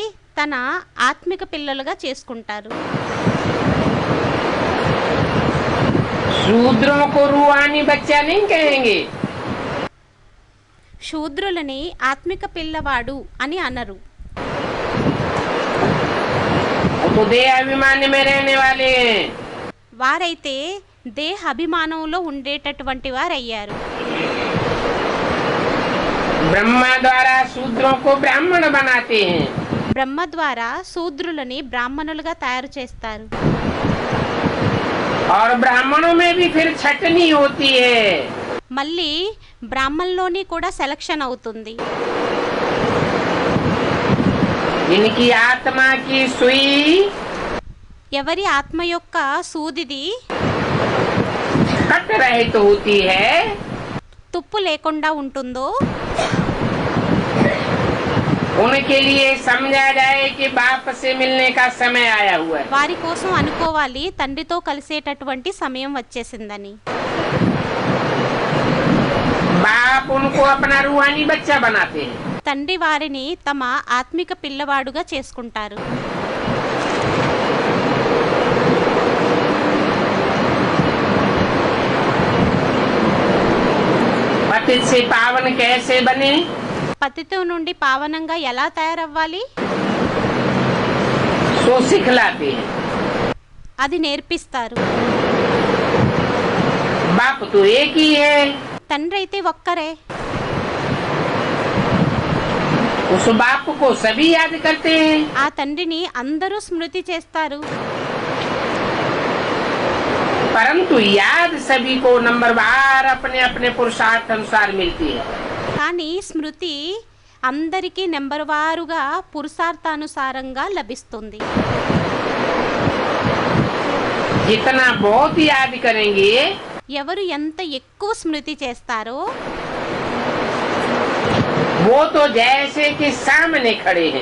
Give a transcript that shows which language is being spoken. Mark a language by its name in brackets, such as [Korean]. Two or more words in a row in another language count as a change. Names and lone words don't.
[Telugu] వచ్చి తన ఆత్మిక పిల్లలుగా చేసుకుంటారు. [Hindi] शूद्रों को रूहानी बच्चा नहीं कहेंगे। [Telugu] శూద్రులని ఆత్మిక పిల్లవాడు అని అనరు. [Hindi] वो तो देह अभिमान में रहने वाले हैं। [Telugu] వారైతే దేహ అభిమానంలో ఉండేటటువంటి వారయ్యారు. [Hindi] ब्रह्मा द्वारा शूद्रों को ब्राह्मण बनाते हैं। [Telugu] బ్రహ్మ ద్వారా శూద్రులని బ్రాహ్మణులుగా తయారు చేస్తారు. [Hindi] और ब्राह्मणों में भी फिर छटनी होती है। [Telugu] మళ్ళీ బ్రాహ్మణుల్లోని కూడా సెలక్షన్ అవుతుంది. [Hindi] इनकी आत्मा की सुई [Telugu] ఎవరి ఆత్మ యొక్క సూదిది [Hindi] कट रहित होती है। [Telugu] తుప్పు లేకుండా ఉంటుందో [Hindi] उनके लिए समझा जाए कि बाप से मिलने का समय आया हुआ है। [Telugu] వారి కోసం అనుకోవాలి తండ్రితో కలిసేటటువంటి సమయం వచ్చేసిందని. [Hindi] बाप उनको अपना रूहानी बच्चा बनाते हैं। [Telugu] తండ్రి వారిని తమ ఆత్మిక పిల్లవాడుగా చేసుకుంటారు. [Hindi] पतित से पावन कैसे बने? [Telugu] పతితో నుండి పావనంగా ఎలా తయారవ్వాలి [Hindi] सो सिखलाते हैं। [Telugu] అది నేర్పిస్తారు. [Hindi] बाप तो एक ही है। [Telugu] తండ్రి అయితే ఒక్కరే. [Hindi] उस बाप को सभी याद करते हैं। [Telugu] ఆ తండ్రిని అందరూ స్మృతి చేస్తారు. [Hindi] परंतु याद सभी को नंबरवार अपने अपने पुरुषार्थ अनुसार मिलती है। [Telugu] కానీ స్మృతి అందరికీ నెంబర్ వారుగా పురుషార్థానుసారంగా లభిస్తుంది. [Hindi] जितना बहुत याद करेंगे [Telugu] ఎవరు ఎంత ఎక్కువ స్మృతి చేస్తారో [Hindi] वो तो जैसे कि सामने खड़े हैं।